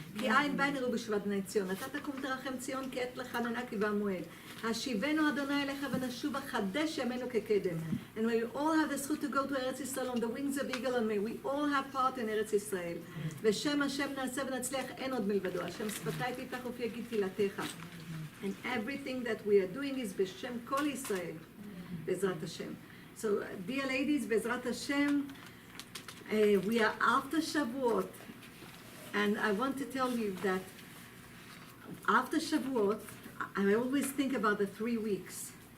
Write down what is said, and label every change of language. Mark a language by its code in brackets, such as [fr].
[he] כי עין בן יראו בשבט בני ציון. אתה תקום תרחם ציון כי עת לחננה כי בא מועד. השיבנו אדוני אליך ונשובה חדש ימינו כקדם. [en] And may we all have the zchut to go to Eretz Yisrael on the wings of eagle, and may we all have part in Eretz Yisrael. [he] ושם השם נעשה ונצליח אין עוד מלבדו. השם שפתיי תפתח ופי יגיד תפילתך. [en] And everything that we are doing is [he] בשם כל ישראל. בעזרת השם. [en] So dear ladies, [he] בעזרת השם, [en] we are after Shavuot. And I want to tell you that after Shavuot, I always think about the 3 weeks.